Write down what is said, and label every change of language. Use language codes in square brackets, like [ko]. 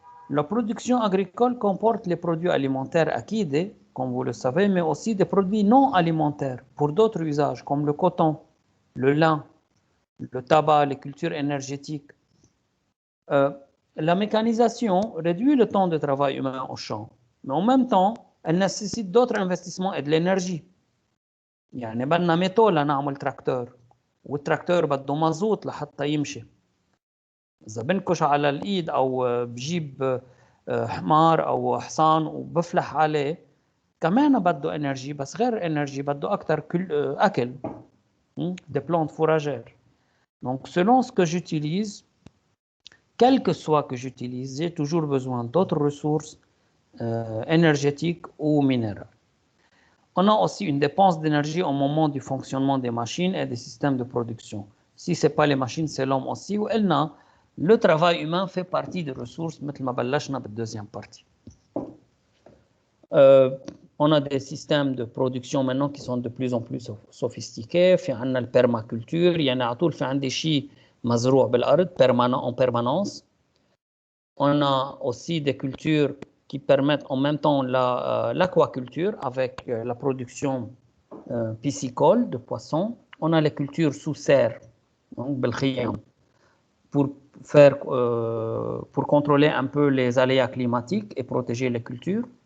[fr] La production agricole comporte les produits alimentaires acquis, comme vous le savez, mais aussi des produits non alimentaires pour d'autres usages, comme le coton, le lin, le tabac, les cultures énergétiques. La mécanisation réduit le temps de travail humain au champ, mais en même temps, elle nécessite d'autres investissements et de l'énergie. [ar] يعني بدنا ميتول لنعمل تراكتور والتراكتور بده مازوت لحتى يمشي. إذا بنكش على الإيد أو بجيب حمار أو حصان وبفلح عليه كمان بده إنرجي بس غير إنرجي بده أكثر أكل. [fr] Des plantes fourragères. Donc selon ce que j'utilise, quel que soit que j'utilise, j'ai toujours besoin d'autres ressources énergétiques ou minérales. On a aussi une dépense d'énergie au moment du fonctionnement des machines et des systèmes de production. Si ce n'est pas les machines, c'est l'homme aussi. Le travail humain fait partie des ressources, [ar] مثل ما بلشنا بالدeuxième partie. [fr] On a des systèmes de production maintenant qui sont de plus en plus sophistiqués. [ar] في عندنا البرماكولتور يعني على طول في عندي شيء مزروع بالأرض [fr] en permanence. On a aussi des cultures qui permettent en même temps l'aquaculture avec la production piscicole de poissons. On a les cultures sous serre, donc pour contrôler un peu les aléas climatiques et protéger les cultures.